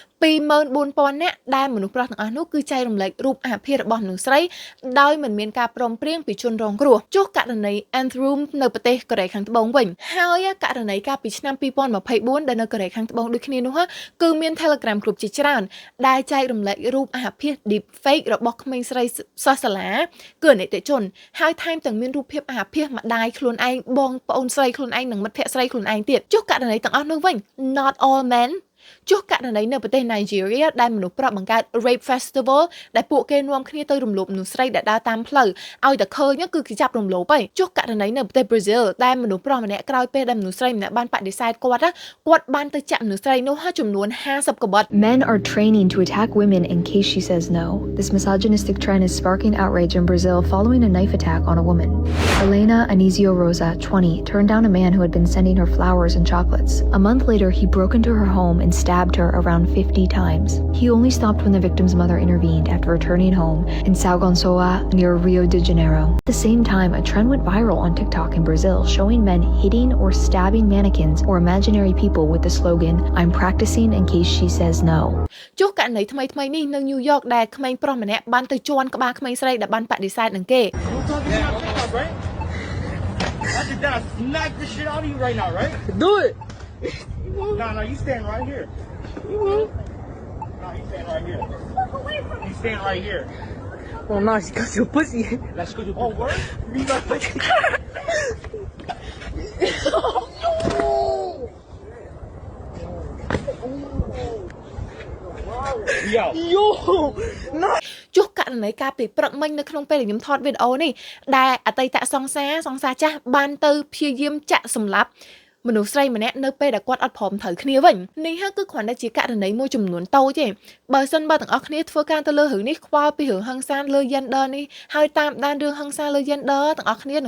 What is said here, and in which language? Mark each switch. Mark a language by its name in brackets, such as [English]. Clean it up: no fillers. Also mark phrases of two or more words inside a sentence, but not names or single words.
[Khmer] 24000 នាក់ដែលមនុស្សប្រុសទាំងអស់នោះគឺចែករំលែករូបអាភិរបស់មនុស្សស្រីដោយមិនមានការព្រមព្រៀងពីជនរងគ្រោះចុះករណី Antrum នៅប្រទេសកូរ៉េខាងត្បូងវិញហើយករណីកាល ពីឆ្នាំ 2024 ដែលនៅកូរ៉េខាងត្បូងដូចគ្នានោះគឺមាន Telegram group ជាច្រើនដែលចែករំលែករូបអាភិ [English] deep fake [Khmer] របស់ក្មេងស្រីសិស្សសា លាគឺអនិច្ចជនហើយថែមទាំងមានរូបភាពអាភិម្ដាយខ្លួនឯងបងប្អូនស្រីខ្លួនឯងនិងមិត្តភក្តិស្រីខ្លួនឯងទៀតចុះករណីទាំងអស់នោះវិញ [English] not all men [Khmer] ចុះករណីនៅប្រទេស Nigeria ដែលមនុស្សប្រុសបង្កើត [English] rape festival [Khmer] ដែលពួកគេនាំគ្នាទៅរំលោភមនុស្សស្រីដែលដើរតាមផ្លូវឲ្យតែឃើញគឺគេចាប់រំលោភហើយចុះករណីនៅប្រទេស Brazil ដែលមនុស្សប្រុសម្នាក់ក្រោយពេលដែលមនុស្សស្រីម្នាក់បានបដិសេធគាត់បានទៅចាក់មនុស្សស្រីនោះចំនួន 50 កបិត [English] Men are training to attack women in case she says no. This misogynistic trend is sparking outrage in Brazil following a knife attack on a woman. Elena Anizio Rosa, 20, turned down a man who had been sending her flowers and chocolates. A month later, he broke into her home and stabbed her around 50 times. He only stopped when the victim's mother intervened after returning home in Sao Gonçalo near Rio de Janeiro. At the same time, a trend went viral on TikTok in Brazil showing men hitting or stabbing mannequins or imaginary people with the slogan, "I'm practicing in case she says no." [Khmer] ចុះករណីថ្មីនេះនៅ New York ដែលក្មេងប្រុសម្នាក់បានទៅជន់ក្បាលក្មេងស្រីដែលបានបដិសេធនឹងគេ [English] Watch it down. Smack the shit out of you right now, right? Do it. No, you stand right here. You won't. No, you stand right here. You stand right here. Oh no, she got your pussy. Let's go to oh, word? Me like pussy. Yo. Yo. No. [Khmer] ចុះករណីការពីព្រឹកមិញនៅក្នុងពេលដែលខ្ញុំថតវីដេអូនេះដែលអតីតសង្សារចាស់បានទៅព្យាយាមចាក់សម្លាប់មនុស្សស្រីម្នាក់នៅពេលដែលគាត់អត់ព្រមត្រូវគ្នាវិញនេះហើយគឺគ្រាន់តែជាករណីមួយចំនួនតូចទេបើសិនបើទាំងអស់គ្នាធ្វើការទៅលើរឿងនេះខ្វល់ពីរឿងហិង្សាលើ gender នេះហើយតាមដានរឿងហិង្សាលើ gender ទាំងអស់គ្នា